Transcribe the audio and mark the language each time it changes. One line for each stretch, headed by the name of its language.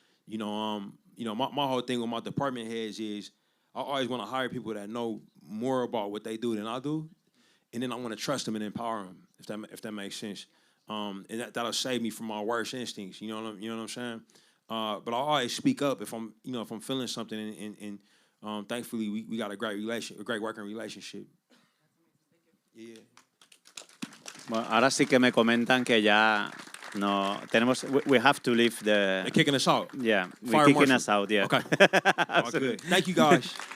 English: You know, my whole thing with my department heads is I always want to hire people that know more about what they do than I do, and then I want to trust them and empower them, if that makes sense. And that'll save me from my worst instincts. You know what I'm saying? But I always speak up if I'm feeling something, and thankfully we got a great working relationship. Yeah.
Spanish: Bueno, ahora sí que me comentan que ya no tenemos.
English: We have to leave the. They're kicking us out. Yeah, Fire we're kicking marshal. us out. Yeah. Okay. All good. Thank you guys.